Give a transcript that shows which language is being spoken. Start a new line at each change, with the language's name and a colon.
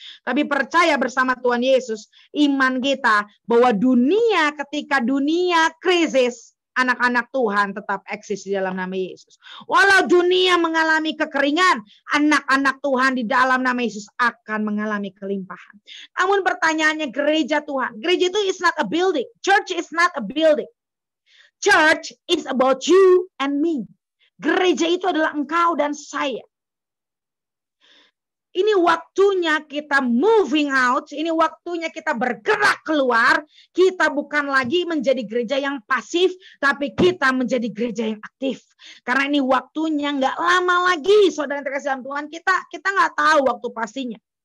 Indonesian: Tapi percaya bersama Tuhan Yesus, iman kita bahwa dunia ketika dunia krisis, anak-anak Tuhan tetap eksis di dalam nama Yesus. Walau dunia mengalami kekeringan, anak-anak Tuhan di dalam nama Yesus akan mengalami kelimpahan. Namun pertanyaannya gereja Tuhan. Gereja itu
English: is not a building. Church is not a building. Church is about you and me.
Indonesian: Gereja itu adalah engkau dan saya. Ini waktunya kita
English: moving out.
Indonesian: Ini waktunya kita bergerak keluar. Kita bukan lagi menjadi gereja yang pasif. Tapi kita menjadi gereja yang aktif. Karena ini waktunya nggak lama lagi. Saudara yang terkasih dalam Tuhan. Kita nggak tahu waktu pastinya.